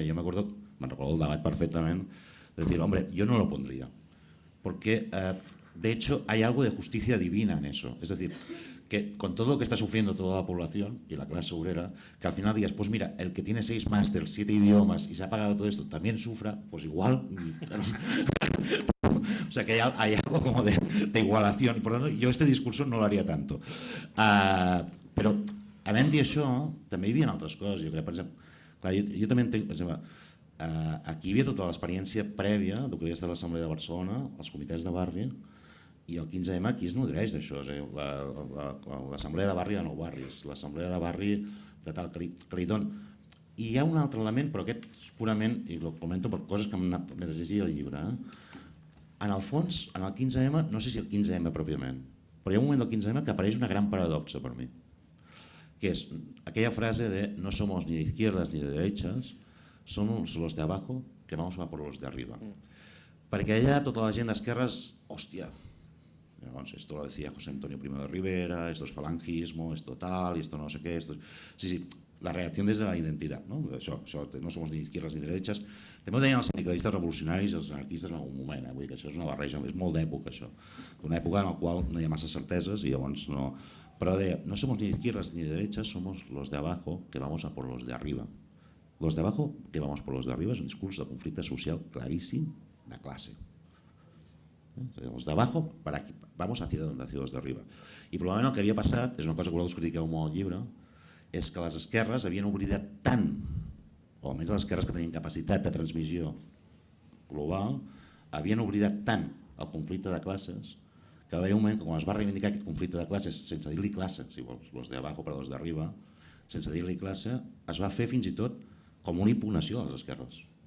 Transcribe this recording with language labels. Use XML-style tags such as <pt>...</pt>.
<es>Yo me recuerdo el debat perfectamente, de decir, hombre, yo no lo pondría, porque de hecho hay algo de justicia divina en eso. Es decir, que con todo lo que está sufriendo toda la población y la clase obrera, que al final digas, pues mira, el que tiene 6 másters, 7 idiomas y se ha pagado todo esto, también sufra, pues igual... O sea, que hay algo como de igualación.</es> <ca>Por tant, jo</ca> <es>este discurso</es> <ca>no l'haria tanto. Però, havent dit això, també hi havia altres coses. Jo crec, per exemple, clar, jo també entenc, per exemple, aquí hi havia tota l'experiència prèvia del que havia estat l'Assemblea de Barcelona, els comitès de barri, i el 15M aquí es nodreix d'això. L'Assemblea de barri de nou barris, l'Assemblea de barri de tal que li don. I hi ha un altre element, però aquest és purament, i ho comento per coses que m'he llegit al llibre, en el fons, en el 15M, no sé si el 15M pròpiament, però hi ha un moment del 15M que apareix una gran paradoxa per mi, que és aquella frase de</ca> <es>no somos ni de izquierdas ni de derechas, somos los de abajo que vamos a por los de arriba.</es> <ca>Perquè allà tota la gent d'esquerres, hòstia, llavors,</ca> <es>esto lo decía José Antonio Primo de Rivera, esto es falangismo, esto tal, esto no sé qué, esto...</es> <ca>Sí, la reacció des de la identitat, no? Això no som ni</ca> <es>izquierdas ni derechas.</es> <ca>També ho deien els sindicalistes revolucionaris i els anarquistes en algun moment, vull dir que això és una barreja, és molt d'època això, d'una època en la qual no hi ha massa certeses i llavors no... Però deia,</ca> <es>no somos ni izquierdas ni derechas, somos los de abajo que vamos a por los de arriba. Los de abajo que vamos por los de arriba</es> <ca>és un discurs de conflicte social claríssim de classe.</ca> <es>Los de abajo, vamos hacia los de arriba.</es> <ca>I probablement el que havia passat, és una cosa que vosaltres critiqueu molt al llibre, és que les esquerres havien oblidat tant, o almenys les esquerres que tenien capacitat de transmissió global, havien oblidat tant el conflicte de classes que va haver un moment que quan es va reivindicar aquest conflicte de classes sense dir-li classe, si vols,</ca> <es>los de abajo</es> <ca>per</ca> <es>los de arriba,</es> <ca>sense dir-li classe, es va fer fins i tot com una impugnació a les esquerres.</ca>